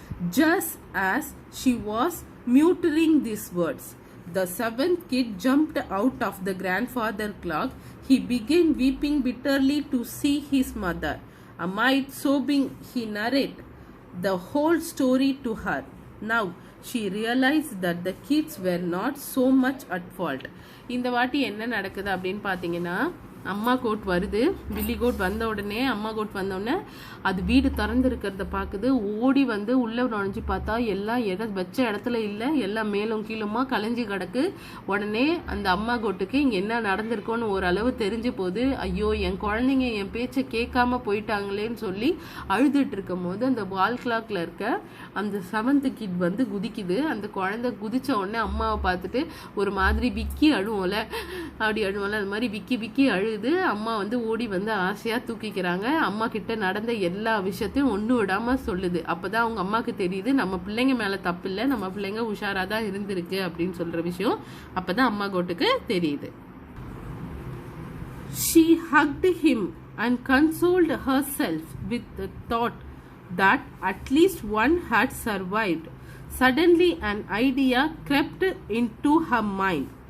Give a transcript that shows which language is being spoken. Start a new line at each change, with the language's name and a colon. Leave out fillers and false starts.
English: Just as she was muttering these words, the seventh kid jumped out of the grandfather clock. He began weeping bitterly to see his mother. Amid sobbing, he narrated the whole story to her. Now she realized that the kids were not so much at fault.
Tamil: இந்த வாட்டி என்ன நடக்குது அப்படின்னு பார்த்தீங்கன்னா, அம்மா code வருது. பில்லி code வந்த உடனே அம்மா கோட் வந்தோடனே அது வீடு திறந்துருக்கிறத பார்க்குது. ஓடி வந்து உள்ளே நுழைஞ்சு பார்த்தா எல்லாம் வச்ச இடத்துல இல்லை, எல்லாம் மேலும் கீழுமா கலைஞ்சி கிடக்கு. உடனே அந்த அம்மா கோட்டுக்கு இங்கே என்ன நடந்திருக்கோன்னு ஓரளவு தெரிஞ்சு போது, ஐயோ என் குழந்தைங்க என் பேச்சை கேட்காம போயிட்டாங்களேன்னு சொல்லி அழுதுட்டு இருக்கும் போது அந்த வால் கிளாக்ல இருக்க அந்த செவன்த் கிட் வந்து குதிக்குது. அந்த குழந்தை குதிச்ச உடனே அம்மாவை பார்த்துட்டு ஒரு மாதிரி விக்கி அழுவோம்ல, அப்படி அழுவோம்ல, அது மாதிரி விக்கி விக்கி அழுது அம்மா வந்து ஓடி வந்து ஆசையா தூக்கிக்கிறாங்க. அம்மா கிட்ட நடந்த எல்லா விஷயத்தையும் ஒண்ணு விடாம சொல்லுது. அப்பதான் அவங்க அம்மாக்கு தெரியுது நம்ம பிள்ளைங்க மேல தப்பு இல்லை, நம்ம பிள்ளைங்க உஷாரா தான் இருந்திருக்கு அப்படின்னு சொல்ற விஷயம் அப்பதான் அம்மா கோட்டுக்கு தெரியுது.
English: She hugged him and consoled herself with the thought that at least one had survived. Suddenly an idea crept into her mind.